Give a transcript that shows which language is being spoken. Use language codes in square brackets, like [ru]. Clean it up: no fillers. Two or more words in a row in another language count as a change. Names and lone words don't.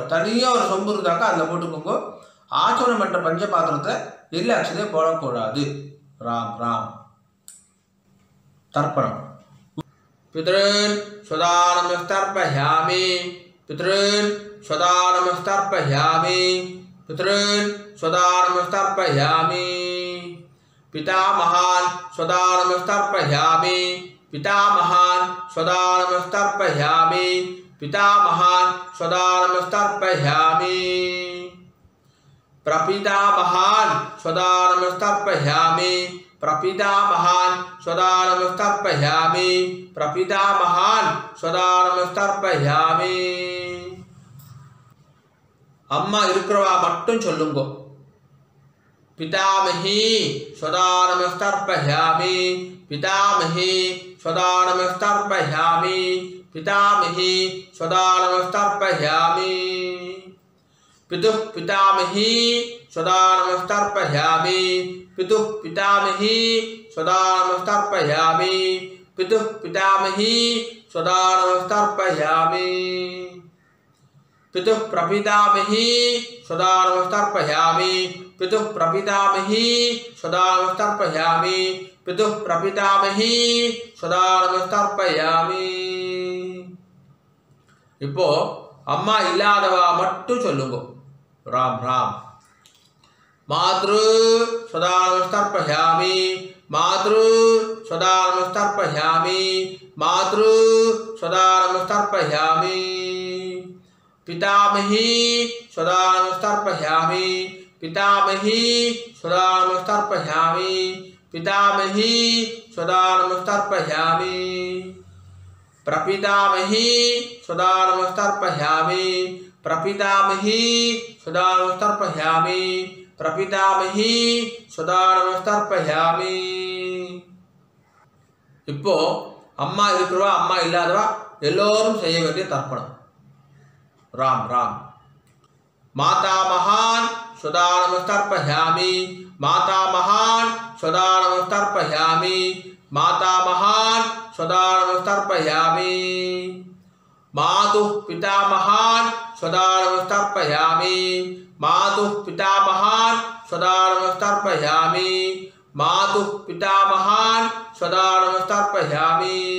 [ta] தனியாக ஒரு சொம்பு இருந்தாக்கா அதில் போட்டுக்கோங்க. ஆச்சரணம் பண்ணுற பஞ்சபாத்திரத்தில் எள்ளு அக்ஷதையை போடக்கூடாது. ராம் ராம். தர்ப்பணம். [sa] पितॄन् स्वधानमस्तर्पयामि. पितॄन् स्वधानमस्तर्पयामि. पितॄन् स्वधानमस्तर्पयामि. पितामहान् स्वधानमस्तर्पयामि. पितामहान् स्वधानमस्तर्पयामि. पितामहान् स्वधानमस्तर्पयामि. प्रपितामहान् स्वदानमस्तर्पयामि. प्रपितामहान् स्वदानमस्तर्पयामि. प्रपितामहान् स्वदानमस्तर्पयामि. [ta] அம்மா இருக்கிறவா மட்டும் சொல்லுங்க. [sa] पितामही स्वधानमस्तर्पयामि. पितामही स्वधानमस्तर्पयामि. पितामही स्वधानमस्तर्पयामि. पितुः पितामही स्वदानमस्तर्पयामि. पितुः पितामही स्वदानमस्तर्पयामि. पितुः पितामही स्वदानमस्तर्पयामि. पितुः प्रपितामही स्वदानमस्तर्पयामि. पितुः प्रपितामही स्वदानमस्तर्पयामि. पितुः प्रपितामही स्वदानमस्तर्पयामि. [ta] இப்போ அம்மா இல்லாதவா மட்டும் சொல்லுங்க. [sa] राम राम. मातृ स्वदानमस्तर्पयामि. मातृ स्वदानमस्तर्पयामि. मातृ स्वदानमस्तर्पयामि. पितामही स्वदानमस्तर्पयामि. पितामही स्वदानमस्तर्पयामि. पितामही स्वदानमस्तर्पयामि. प्रपितामही स्वदानमस्तर्पयामि. प्रपितामही स्वदानमस्तर्पयामि. प्रपितामही स्वदानमस्तर्पयामि. [ta] இப்போ அம்மா இருக்கிறவா அம்மா இல்லாதவா எல்லோரும் செய்ய வேண்டிய தர்ப்பணம். [sa] ராம் ராம். மாதாமகான் स्वदानमस्तर्पयामि. मातामहान् स्वदानमस्तर्पयामि. मातामहान् सदा नमस्तर्पयामि मातुः पितामहान् सदा नमस्तर्पयामि मातुः पितामहान् सदा नमस्तर्पयामि मातुः पितामहान् सदा नमस्तर्पयामि